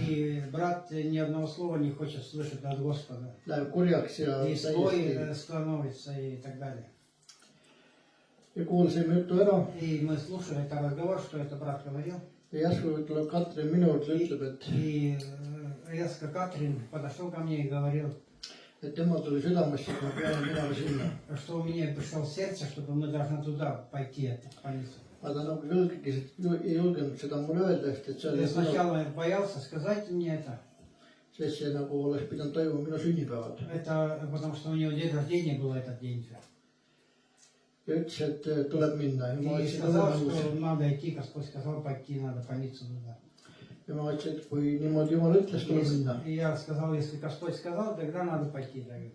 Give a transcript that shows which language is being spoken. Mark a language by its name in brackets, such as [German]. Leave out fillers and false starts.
[Russian] И брат ни одного слова не хочет слышать от Господа. [Estonian] Läheb kurjaks ja [Russian] И слой становится и так далее. [Estonian] Ja kuulsime jutu ära [Russian] И мы слушали этот разговор, что это брат говорил. [Estonian] ja järsku tuleb Katrin minu juurde ja ütleb, [Russian] И резко Катрин подошел ко мне и говорил, [Estonian] et temal tuli südamesse, et me peame minema sinna. [Russian] что у меня пришло в сердце, чтобы мы должны туда пойти, в больницу. [Estonian] Aga ta nagu ei julgenud seda mulle öelda, sest et see [Russian] Я [Estonian] oli [Russian] сначала боялся сказать мне это. [Estonian] sest see nagu oleks pidanud toimuma minu sünnipäeval. [Russian] Это потому что у него день рождения был этот день. [Estonian] Ja ütles, et tuleb minna. Ja ma [Russian] И [Estonian] ütlesin, [Russian] сказал, что надо идти, Господь сказал пойти, надо в больницу туда. [Estonian] ja ma ütlesin, et kui niimoodi Jumal ütles, tuleb minna. [Russian] И я сказал, если Господь сказал, тогда надо пойти.